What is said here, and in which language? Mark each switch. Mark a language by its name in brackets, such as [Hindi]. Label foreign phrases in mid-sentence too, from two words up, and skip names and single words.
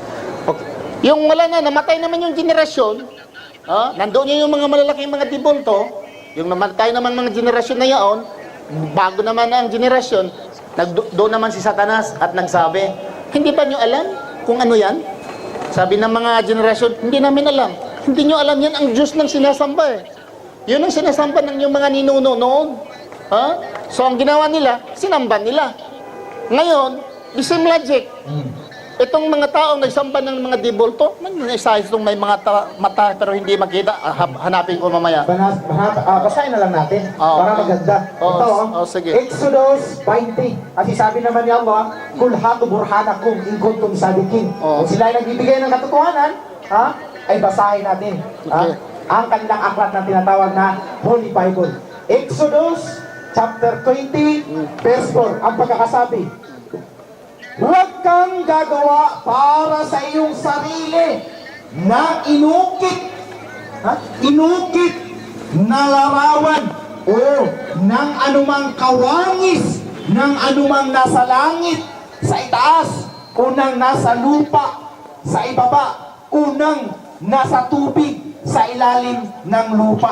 [Filipino] Yung wala na, namatay naman yung generasyon, nandoon yung mga malalaking mga dibolto, yung namatay naman mga generasyon na yaon, bago naman ang generasyon, doon naman si Satanas at nagsabi, hindi ba nyo alam kung ano yan? Sabi ng mga generasyon, hindi namin alam. Hindi nyo alam yan, ang Diyos ng sinasamba Yun ang sinasamba ng yung mga ninuno noon. So ang ginawa nila, sinamba nila. Ngayon, [English] the same logic. [Filipino] Itong mga taong nagsamba ng mga dibolto, isa itong may mga mata pero hindi makita, hanapin ko mamaya. Basahin na lang natin para maganda. Ito, sige. Exodus 20. Kasi sabi naman ni Allah, [Arabic] "قل هاتوا برهانكم إن كنتم صادقين." [Filipino] Kung sila ay nagbibigay ng katotohanan, ay basahin natin. Okay. Ang kanilang aklat na tinatawag na Holy Bible. [English] Exodus chapter 20, verse 4. [Filipino] Ang pagkakasabi, "Huwag kang gagawa para sa iyong sarili na inukit na larawan o ng anumang kawangis ng anumang nasa langit, sa itaas, o ng nasa lupa, sa ibaba, o ng nasa tubig, sa ilalim ng lupa.